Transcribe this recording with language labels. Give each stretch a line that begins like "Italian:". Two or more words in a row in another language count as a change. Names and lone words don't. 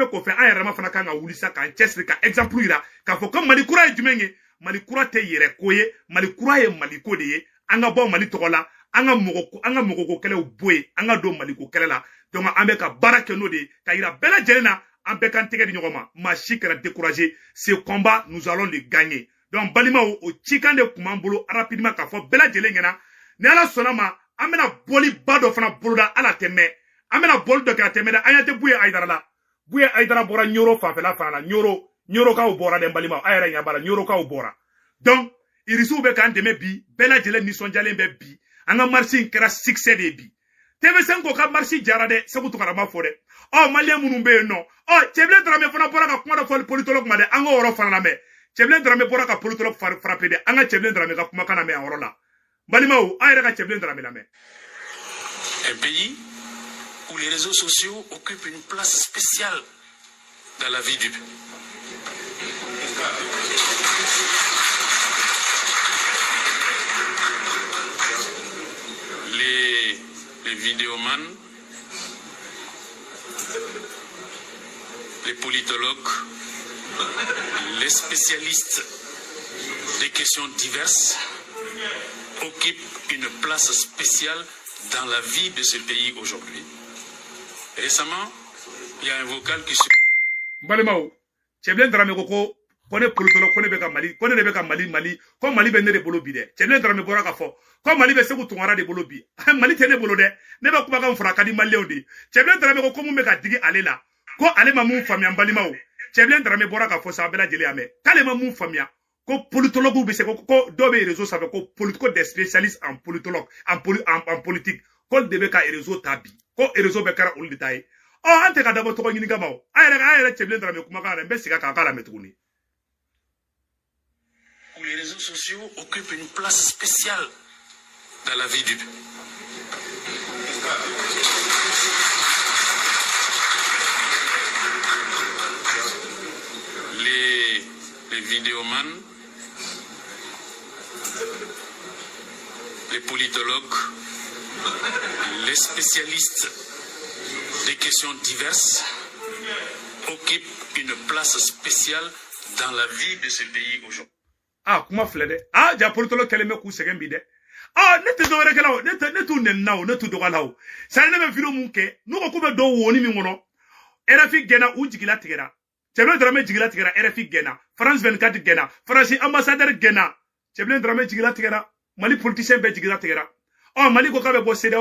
Bambara: ko fe an yɛrɛma fana kan ka wulisa ka chesri ka exemple ira ka fo ko mali kura jumenye mali kura te yɛrɛ ko ye mali kura ye mali ko de ye an ga bɔ mali tɔgɔ an ga mɔgɔ ko kɛlɛw boye an ga don mali ko kɛlɛ la donc an bɛ ka baara kɛ no de ka yira bɛɛ lajɛlen na an bɛɛ kan tɛgɛ di ɲɔgɔn ma maa si kɛra découragé
French: ce combat nous allons le gagner
Bambara: donc balimaw o cikan de kun b'an bolo rapidement ka fɔ bɛɛ lajɛlen ɲɛna ni ala sɔnna ma an bɛna bɔli ba dɔ fana boloda ala tɛmɛ an bɛna bɔli dɔ kɛ a tɛmɛ dɛ an ɲɛ tɛ Buye Aïdara la Buye Aïdara bɔra Nioro fanfɛla fana la Nioro kaw bɔra dɛ balimaw a yɛrɛ ɲɛ b'a la Nioro kaw bɔra donc irisiw bɛ k'an dɛmɛ bi bɛɛ lajɛlen nisɔndiyalen bɛ bi an ka marche in kɛra succès de bi TV5 ko ka marche jara dɛ Seku Tukara ma fɔ dɛ malien minnu bɛ yen nɔ Cɛbilen Dramé fana bɔra ka kuma dɔ fɔ politologue ma dɛ an ka yɔrɔ fana lamɛn Cɛbilen Dramé bɔra ka politologue frappé dɛ an ka Cɛbilen Dramé ka kumakan lamɛn a yɔrɔ la balimaw an yɛrɛ ka Cɛbilen Dramé lamɛn.
French: Un pays où les réseaux sociaux occupent une place spéciale dans la vie du pays. Les vidéomans, les politologues, les spécialistes des questions diverses occupent une place spéciale dans la vie de ce pays aujourd'hui. Récemment, il y a un vocal qui se...
Bambara: Balimao, Cɛbilen Dramé ko ne politologue ko ne bɛ ka Mali ko ne de bɛ ka Mali ko Mali bɛ ne de bolo bi dɛ Cɛbilen Dramé bɔra ka fɔ ko Mali bɛ Seku Tunkara de bolo bi Mali tɛ ne bolo dɛ ne bɛ kumakan fɔra ka di maliyɛnw de Cɛbilen Dramé ko mun bɛ ka digi ale la ko ale ma mun faamuya balimaw Cɛbilen Dramé bɔra ka fɔ sa bɛɛ lajɛlen y'a mɛn k'ale ma mun faamuya ko politologue bɛ se ko dɔw bɛ réseau sanfɛ ko
French: des spécialistes en politologue en politique
Bambara: ko de bɛ ka réseau ta bi ko réseau bɛ kɛra olu de ta ye an tɛ ka dabɔ tɔgɔ ɲini kama o an yɛrɛ Cɛbilen Dramé kumakan na n bɛ segin a kan k'a lamɛn tuguni.
French: Où les réseaux sociaux occupent une place spéciale dans la vie du pays. Les vidéomans, les politologues, les spécialistes des questions diverses occupent une place spéciale dans la vie de ce pays aujourd'hui.
Bambara: Kuma filɛ dɛ ja politologue kɛlen bɛ k'u sɛgɛn bi dɛ ne tɛ dɔwɛrɛ kɛ la o ne t'u nɛnina o ne t'u dɔgɔla o sani ne bɛ vidéo mun kɛ n'u ko k'u bɛ dɔw woni min kɔnɔ RFI gɛnna u jigila tigɛra Cɛbilen Dramé jigila tigɛra RFI gɛnna France 24 gɛnna France ambassadeur gɛnna Cɛbilen Dramé jigila tigɛra Mali politicien bɛɛ jigila tigɛra Mali ko k'a bɛ bɔ CEDEAO